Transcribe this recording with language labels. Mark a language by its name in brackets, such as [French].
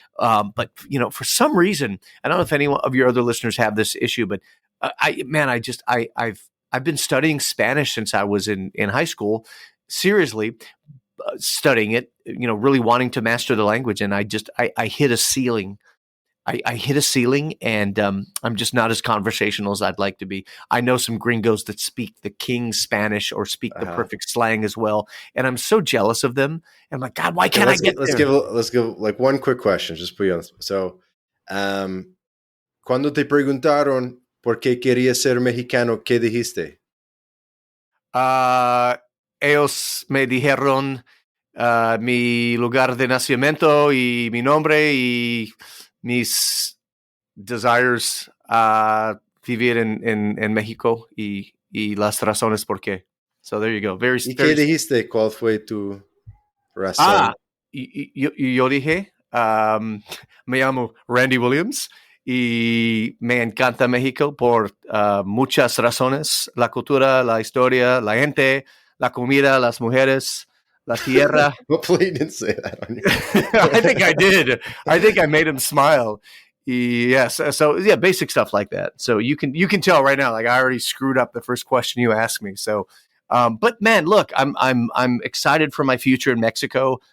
[English] But for some reason, I don't know if any of your other listeners have this issue, but I've been studying Spanish since I was in high school, seriously studying it, really wanting to master the language, and I hit a ceiling. I hit a ceiling, and I'm just not as conversational as I'd like to be. I know some gringos that speak the King Spanish or speak the perfect slang as well, and I'm so jealous of them. And I'm like, God, why can't I get there? Let's give like one quick question, just put you on. [Spanish] So, cuando te preguntaron por qué querías ser mexicano, ¿qué dijiste? Ellos me dijeron mi lugar de nacimiento y mi nombre y mis desires vivir en México y las razones por qué. [English] So there you go. [Spanish] ¿Y qué dijiste? ¿Cuál fue tu razón? Yo dije, me llamo Randy Williams y me encanta México por muchas razones: la cultura, la historia, la gente, la comida, las mujeres, la tierra. [English] Hopefully you didn't say that on your I think I did. I think I made him smile. Yes. So yeah, basic stuff like that. So you can tell right now, like I already screwed up the first question you asked me. So, but man, look, I'm excited for my future in Mexico.